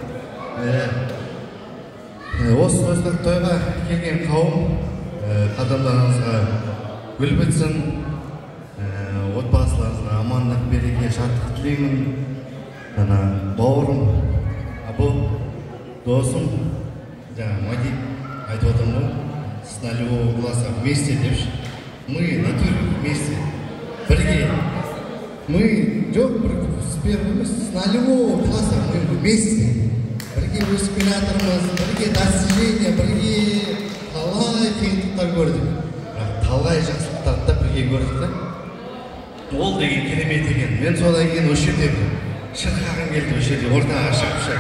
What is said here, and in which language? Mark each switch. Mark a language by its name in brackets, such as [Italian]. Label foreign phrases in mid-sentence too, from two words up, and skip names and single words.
[Kazakh] Осы тойға келген қауым қадамдарыңызға гүл бітсін, отбасыларыңызға амандық, береке, шаттық тілеймін. Бауырым, бұл досым, Майдек айтып отырмын ғой, [Russian] с нулевого класса вместе депші. Мы на туре вместе, бірге. Мы, жоқ, с нулевого класса мы вместе. [Kazakh] Бірге өсіп келе жатырмыз, бірге достижение, бірге талай қиындықтар көрдік. Талай жақсылықтарды да бірге көрдік та. ол деген керемет екен. Мен содан кейін осы жерде шырқағым келді, осы жерде ортаға шығып.